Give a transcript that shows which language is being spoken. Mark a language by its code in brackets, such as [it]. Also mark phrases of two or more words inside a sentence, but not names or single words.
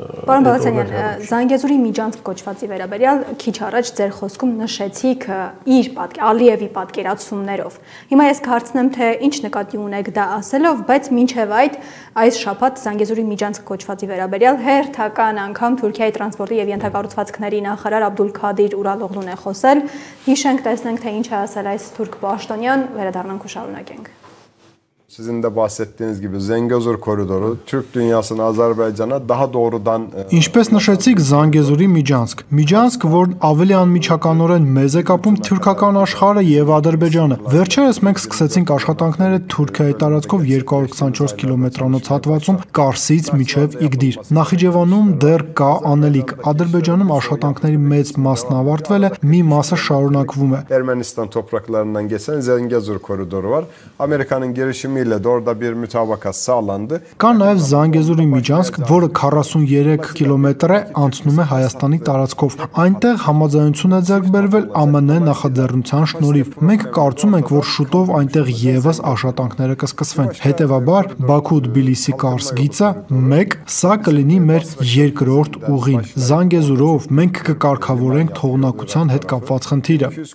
[hy] Պարոն Բալասանյան, Զանգեզուրի միջանցք կոչվածի վերաբերյալ քիչ առաջ ձեր խոսքում նշեցիք իր Ալիևի պատկերացումներով։ Հիմա ես կհարցնեմ, թե ինչ նկատի ունեք դա ասելով, բայց մինչև այս շաբաթ Զանգեզուրի միջանցք կոչվածի վերաբերյալ հերթական անգամ Թուրքիայի տրանսպորտի եւ ենթակառուցվածքների նախարար Աբդուլքադիր Ուրալօղլուն է խոսել։ Հիշենք, տեսնենք, թե ինչ է ասել այս թուրք պաշտոնյան, վերադառնանք ու շարունակենք։ [tr] Sizin de bahsettiğiniz gibi Zengezur koridoru Türk dünyasının Azerbaycan'a daha doğrudan [hy] Ինչպես նշեցիք Զանգեզուրի միջանցք, որ ավելի անմիջականորեն մեզ է կապում թուրքական աշխարհը եւ Ադրբեջանը։ Վերջերս մենք սկսեցինք աշխատանքները Թուրքիայի տարածքով 224 կիլոմետրանոց հատվածում Կարսից մինչև Իգդիր։ Նախիջևանում դեռ կա անելիք։ Ադրբեջանում աշխատանքների մեծ մասն ավարտվել է, մի մասը շարունակվում է։ [tr] Ermenistan topraklarından geçen Zengezur koridoru var. Amerika'nın girişimi de orada bir mütabakat sağlandı. [hy] Կա նաև Զանգեզուրի միջանցք, որը 43 կիլոմետր է անցնում է Հայաստանի տարածքով։ Այնտեղ համաձայնություն է ձեռք բերվել ԱՄՆ նախաձեռնության շնորհիվ։ Մենք կարծում ենք, որ շուտով այնտեղ եւս աշխատանքները կսկսվեն։ Հետևաբար Բաքու-Թբիլիսի-Կարս գիծը 1, սա կլինի մեր երկրորդ ուղին։ Զանգեզուրով մենք կկարգավորենք թողունակության հետ կապված խնդիրը։